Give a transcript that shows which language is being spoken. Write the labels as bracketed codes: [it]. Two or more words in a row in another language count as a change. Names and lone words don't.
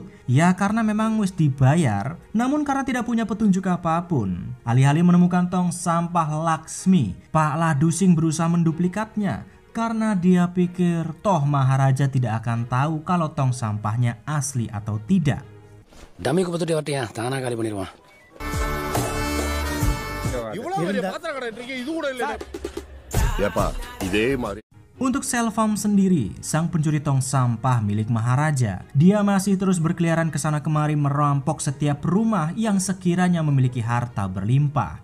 [id] Ya karena memang wis dibayar, namun karena tidak punya petunjuk apapun. Alih-alih menemukan tong sampah Laksmi, Pak Ladusing berusaha menduplikatnya. Karena dia pikir toh Maharaja tidak akan tahu kalau tong sampahnya asli atau tidak. [kn] ಡಮ್ಮಿ ಕೊಟ್ಟು ಹೊಟ್ಟೆಯ ತಾನ ಗಾಳಿ ಬಂದಿರುವ [id] Untuk Selvam sendiri, sang pencuri tong sampah milik Maharaja, dia masih terus berkeliaran ke sana kemari merampok setiap rumah yang sekiranya memiliki harta berlimpah.